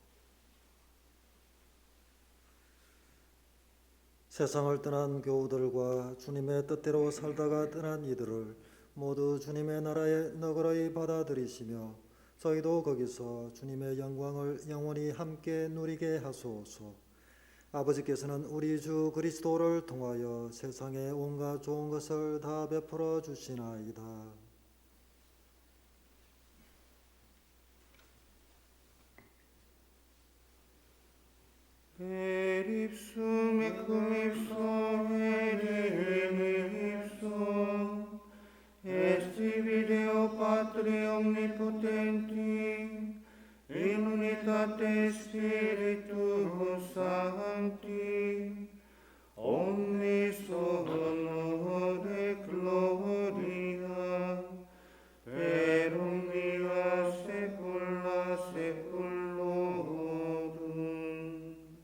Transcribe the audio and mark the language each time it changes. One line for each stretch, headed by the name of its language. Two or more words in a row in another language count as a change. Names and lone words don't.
Korean: 세상을 떠난 교우들과 주님의 뜻대로 살다가 떠난 이들을 모두 주님의 나라에 너그러이 받아들이시며 저희도 거기서 주님의 영광을 영원히 함께 누리게 하소서. 아버지께서는 우리 주 그리스도를 통하여 세상에 온갖 좋은 것을 다 베풀어 주시나이다.
Latin: Per ipsum cum ipso enim ipso est tibi Deo Patri omnipotenti in unitate Spiritus Sancti omnis honore gloria per omnia saecula saeculorum.